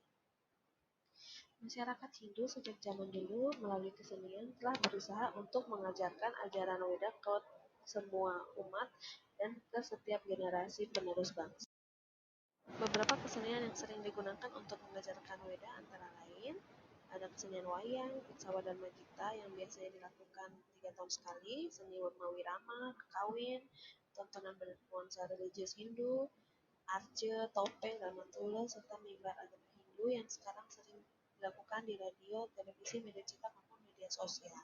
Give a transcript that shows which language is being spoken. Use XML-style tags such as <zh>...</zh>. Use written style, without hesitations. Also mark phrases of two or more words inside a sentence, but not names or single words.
<id>Masyarakat Hindu sejak zaman dulu melalui kesenian telah berusaha untuk mengajarkan ajaran Weda ke semua umat dan ke setiap generasi penerus bangsa. Beberapa kesenian yang sering digunakan untuk mengajarkan Weda antara lain ada kesenian wayang, Utsawa dan Magita yang biasanya dilakukan 3 tahun sekali, seni Mawirama, kawin, tontonan bernuansa religius Hindu, arce, topeng, dan matula, serta mimbar agama Hindu yang sekarang sering dilakukan di radio, televisi, media cetak maupun media sosial.</id>